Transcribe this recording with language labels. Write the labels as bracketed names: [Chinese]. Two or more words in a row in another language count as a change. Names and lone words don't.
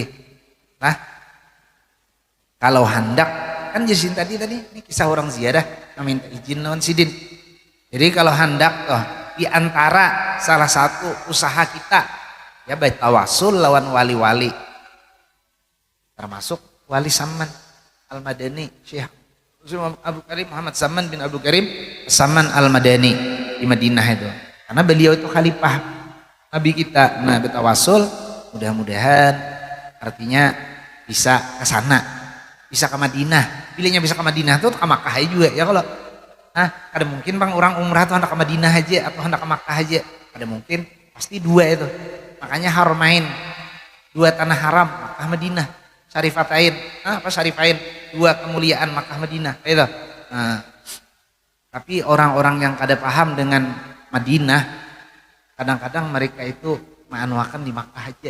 [Banjar] Nah, kalau hendak kan jelasin tadi ini kisah orang ziarah meminta izin lawan sidin. Jadi kalau hendak di antara salah satu usaha kita ya bertawasul lawan wali-wali, termasuk wali Saman Al-Madani, Syekh Abu Karim Muhammad Saman bin Abu Karim Saman Al-Madani di Madinah itu. Karena beliau itu khalifah Nabi kita. Nah, bertawasul mudah-mudahan artinya bisa ke sana, bisa ke Madinah. Pilihnya bisa ke Madinah tuh ke Makkah juga ya kalau. Nah, ada mungkin bang orang umrah tuh hendak ke Madinah aja atau hendak ke Makkah aja. Ada mungkin pasti dua itu. Makanya haramain, dua tanah haram, Makkah Madinah, syarifatain, syarifain, dua kemuliaan Makkah Madinah. Itu. Nah, tapi orang-orang yang kada paham dengan Madinah, kadang-kadang mereka itu menganuakan di Makkah aja.